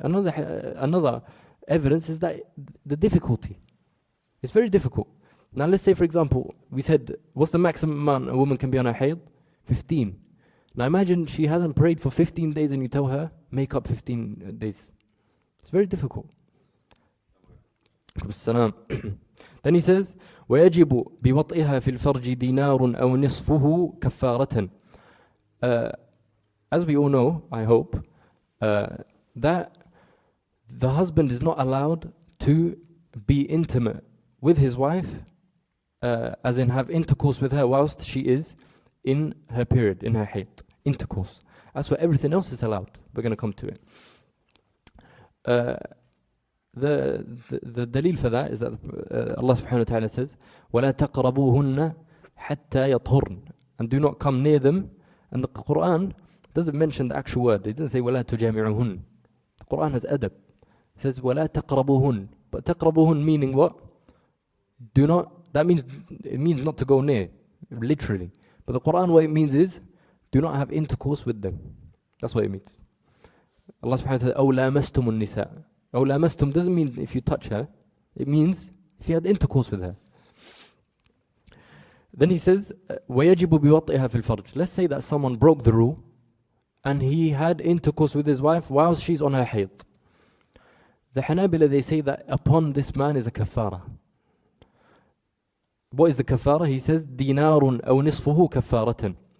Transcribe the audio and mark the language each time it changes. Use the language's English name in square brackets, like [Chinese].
[English] Another evidence is that the difficulty. It's very difficult. Now let's say, for example, we said, what's the maximum amount a woman can be on her hayd? 15. Now imagine she hasn't prayed for 15 days and you tell her, make up 15 days. It's very difficult. Then he says, [Arabic] وَيَجِبُ بِوَطْئِهَا فِي الْفَرْجِ دِينَارٌ أَوْ نِصْفُهُ كَفَّارَةً. [English] As we all know, I hope, that the husband is not allowed to be intimate with his wife, as in have intercourse with her whilst she is in her period, in her hayd, intercourse. As for everything else is allowed. We're going to come to it. The dalil for that is that Allah subhanahu wa ta'ala says, [Arabic] وَلَا تَقْرَبُوهُنَّ حَتَّى يَطْهُرْنَ. [English] And do not come near them. And the Quran doesn't mention the actual word. It doesn't say [Arabic] وَلَا تُجَامِعُهُنَّ. [English] The Quran has adab. It says [Arabic] وَلَا تَقْرَبُوهُنَّ. [English] But [Arabic] تَقْرَبُوهُنَّ [English] meaning what? Do not, that means, it means not to go near, literally. But the Quran, what it means is, do not have intercourse with them. That's what it means. Allah subhanahu wa ta'ala says, [Arabic] أَوْ لَامَسْتُمُ النِّسَاءَ. أَوْ لَامَسْتُم [English] doesn't mean if you touch her. It means if you had intercourse with her. Then he says, [Arabic] وَيَجِبُ بِوَطْئِهَا فِي الْفَرْجِ. [English] Let's say that someone broke the rule and he had intercourse with his wife whilst she's on her hayd. The Hanabila, they say that upon this man is a kafara. What is the kafara? He says, [Arabic] دِينَارٌ أَوْ نِصْفُهُ كَفَّارَةً.